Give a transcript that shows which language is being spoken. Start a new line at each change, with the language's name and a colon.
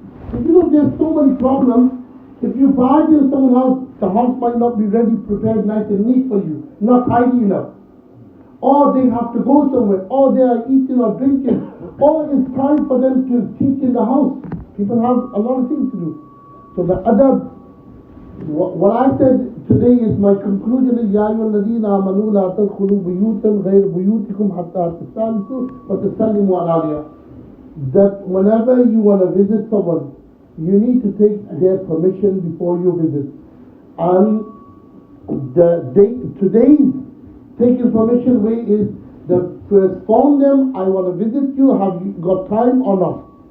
English: But you know, there's so many problems. If you barge in someone's house, the house might not be ready, prepared, nice and neat for you, not tidy enough. Or they have to go somewhere, or they are eating or drinking, or it's time for them to teach in the house. People have a lot of things to do. So the adab, what I said today is my conclusion is
Arabic: يَا أَيُّهَا الَّذِينَ آمَنُوا لَا تَدْخُلُوا بُيُوتًا غَيْرَ بُيُوتِكُمْ حَتَّى تَسْتَأْنِسُوا وَتَسَلِّمُوا عَلَى أَهْلِهَا.
English: That whenever you want to visit someone, you need to take their permission before you visit. And today's taking permission way is the first phone them, I want to visit you, have you got time or not?